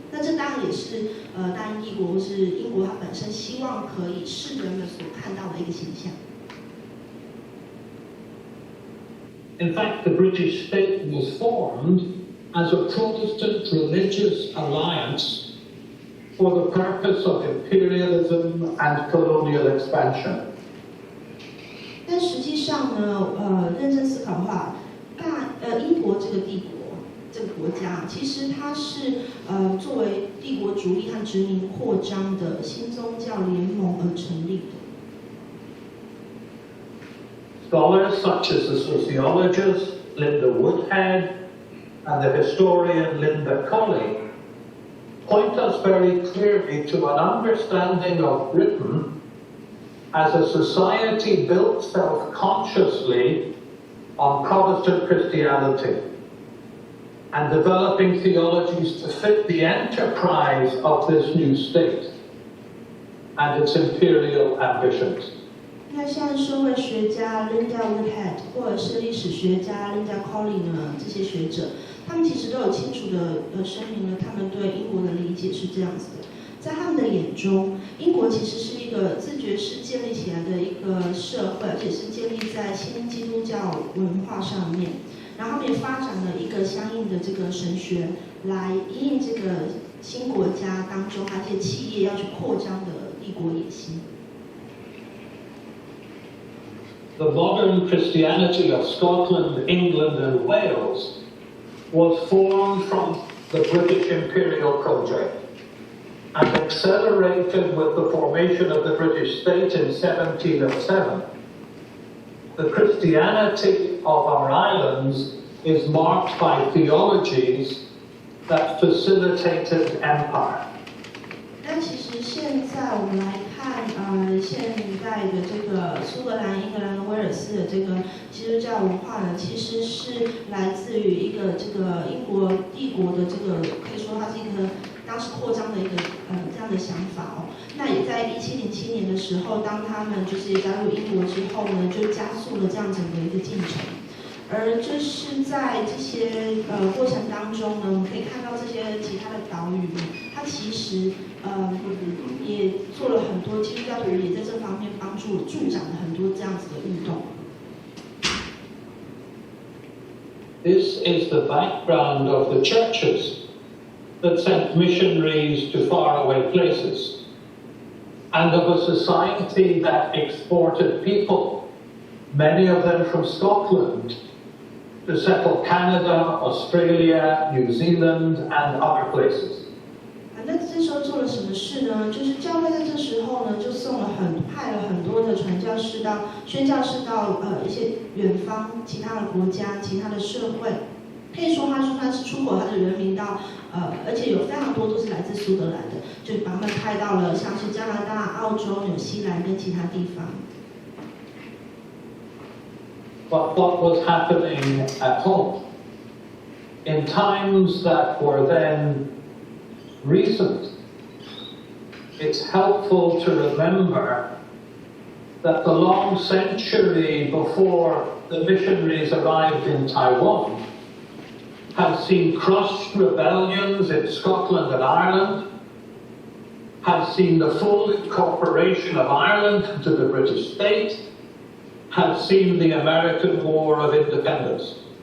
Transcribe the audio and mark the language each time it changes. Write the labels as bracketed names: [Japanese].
[Chinese] 那这当然也是大英帝国或是英国它本身希望可以世人们所看到的一个形象。 [English] In fact, the British state was formed as a Protestant religious alliance for the purpose of imperialism and colonial expansion. [Chinese] 但实际上呢，认真思考的话，英国这个帝国这个国家，其实它是作为帝国主义和殖民扩张的新宗教联盟而成立的。 [English] Scholars such as the sociologist Linda Woodhead and the historian Linda Colley point us very clearly to an understanding of Britain as a society built self-consciously on Protestant Christianity and developing theologies to fit the enterprise of this new state and its imperial ambitions. [Chinese] 那像社会学家 Linda Woodhead 或者是历史学家 Linda Colley 呢，这些学者，他们其实都有清楚的声明了他们对英国的理解是这样子的。在他们的眼中，英国其实是一个自觉式建立起来的一个社会，而且是建立在新基督教文化上面。然后他们也发展了一个相应的这个神学，来因应这个新国家当中它这些企业要去扩张的帝国野心。 [English] The modern Christianity of Scotland, England, and Wales was formed from the British imperial project and accelerated with the formation of the British state in 1707. The Christianity of our islands is marked by theologies that facilitated empire. [Chinese] 那其实现在我们来看，现代的这个苏格兰、英格兰、威尔斯的这个基督教文化呢，其实是来自于一个这个英国帝国的这个，可以说它是一个当时扩张的一个这样的想法哦。那也在1707年的时候，当他们就是加入英国之后呢，就加速了这样整个一个进程。而就是在这些过程当中呢，我们可以看到这些其他的岛屿呢，它其实也做了很多基督教徒也在这方面助长了很多这样子的运动。 [English] This is the background of the churches that sent missionaries to faraway places, and of a society that exported people, many of them from Scotland, to settle Canada, Australia, New Zealand, and other places. [Chinese] 那这时候做了什么事呢？就是教会在这时候呢，就派了很多的传教士宣教士到一些远方其他的国家、其他的社会，可以说他是出口他的人民到而且有非常多都是来自苏格兰的，就把他们派到了像是加拿大、澳洲、纽西兰跟其他地方。 [English] But what was happening at home? In times that were then recent, it's helpful to remember that the long century before the missionaries arrived in Taiwan had seen crushed rebellions in Scotland and Ireland, had seen the full incorporation of Ireland into the British state, had seen the American War of Independence.